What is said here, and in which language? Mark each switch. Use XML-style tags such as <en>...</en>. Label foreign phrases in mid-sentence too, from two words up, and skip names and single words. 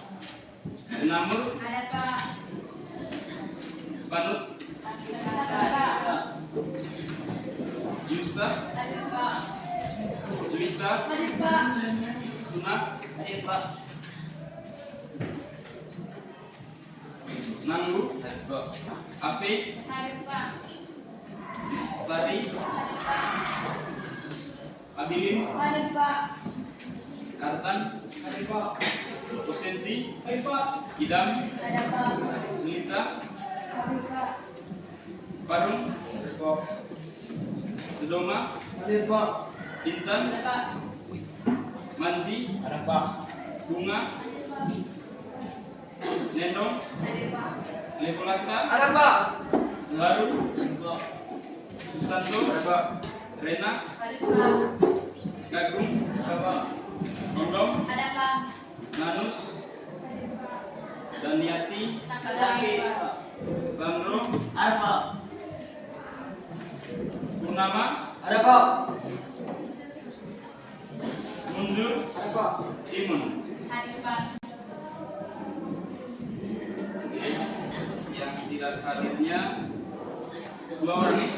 <id>Namur. Ada Pak. Banut. Ada Pak. Yusta, Hadir Pak. Juwita, Hadir Pak. Suna, Hadir Pak. Nanggu, Afi, Hadir Pak. Sari, Abilin, Hadir Pak. Kartan, Hadir Pak. Kusenti, Hadir Pak. Idam, Ada Pak. Jelita, Hadir Pak. Parung, Sedoma, Hadir Pak. Intan, Ada Pak. Manzi, Ada Pak. Bunga, Nendong, Hadir Pak. Levolata, Ada Pak. Zaharu, Susanto, Rena, Hadir Pak. Gagung, Nondong, Ada Pak. Nanus, Daniati, Sakazaki. Sandro, Ada Pak. Purnama, Ada Pak. Mundur, Ada Pak. Imun. Hadir Pak. Yang tidak hadirnya 2 orang nih.</id>